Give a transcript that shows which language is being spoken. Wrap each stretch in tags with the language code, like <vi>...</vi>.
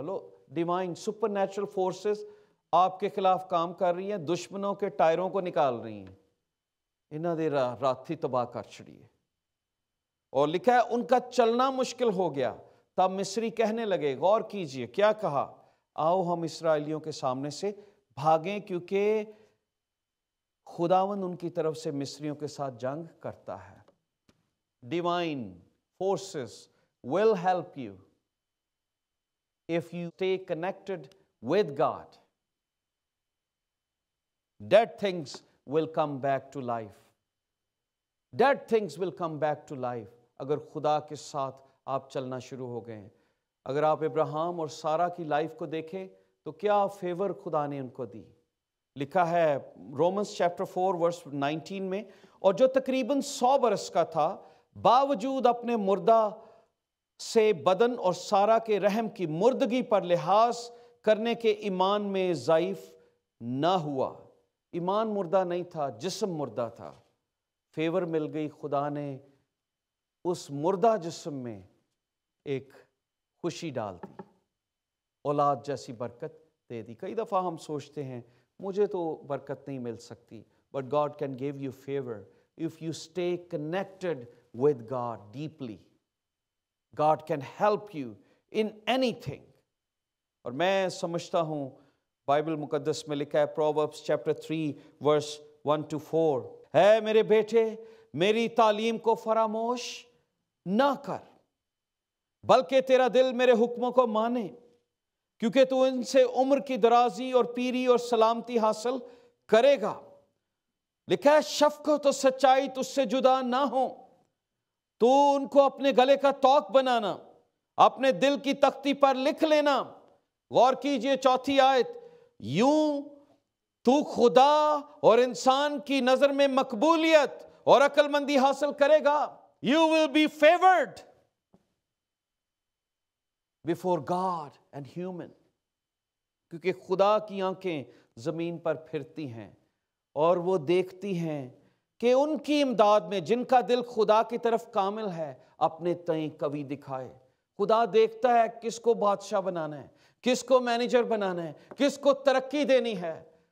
<ur>لو, divine super natural forces آپ کے خلاف کام کر رہی ہیں, دشمنوں کے ٹائروں کو نکال رہی ہیں,</ur> <pa>انہاں دے راتھی تباہ کر چھڑی ہے.</pa> <ur>اور لکھا ہے ان کا چلنا مشکل ہو گیا. تب مصری کہنے لگے, غور کیجئے کیا کہا, آؤ ہم اسرائیلیوں کے سامنے سے بھاگیں, کیونکہ خداوند ان کی طرف سے مصریوں کے ساتھ جنگ کرتا ہے.</ur> <en>Divine forces will help you if you stay connected with God. Dead things will come back to life. Dead things will come back to life.</en> <ur>اگر خدا کے ساتھ آپ چلنا شروع ہو گئے ہیں. اگر آپ ابراہیم اور سارہ کی لائف کو دیکھیں تو کیا فیور خدا نے ان کو دی. لکھا ہے رومنس چیپٹر 4 ورس 19 میں, اور جو تقریباً 100 برس کا تھا, باوجود اپنے مردہ سے بدن اور سارہ کے رحم کی مردگی پر لحاظ کرنے کے ایمان میں ضعیف نہ ہوا. ایمان مردہ نہیں تھا, جسم مردہ تھا. فیور مل گئی, خدا نے اس مردہ جسم میں ایک خوشی ڈال دی, اولاد جیسی برکت دے دی. کئی دفعہ ہم سوچتے ہیں مجھے تو برکت نہیں مل سکتی,</ur> <en>but God can give you favor if you stay connected with God deeply. God can help you in anything.</en> <ur>اور میں سمجھتا ہوں بائبل مقدس میں لکھا ہے پرووربس چیپٹر 3 ورس 1 to 4, اے میرے بیٹے میری تعلیم کو فراموش نہ کر, بلکہ تیرا دل میرے حکموں کو مانے, کیونکہ تو ان سے عمر کی درازی اور پیری اور سلامتی حاصل کرے گا. لکھا ہے شفقت و سچائی تجھ سے جدا نہ ہو, تو ان کو اپنے گلے کا توق بنانا, اپنے دل کی تختی پر لکھ لینا. غور کیجئے چوتھی آیت, یوں تو خدا اور انسان کی نظر میں مقبولیت اور عقل مندی حاصل کرے گا.</ur> <en>You will be favored before God and human.</en> <ur>کیونکہ خدا کی آنکھیں زمین پر پھرتی ہیں اور وہ دیکھتی ہیں کہ ان کی امداد میں جن کا دل خدا کی طرف کامل ہے اپنے تئیں قوی دکھائے. خدا دیکھتا ہے کس کو بادشاہ بنانا ہے, کس کو مینیجر بنانا ہے, کس کو ترقی دینی ہے.</ur>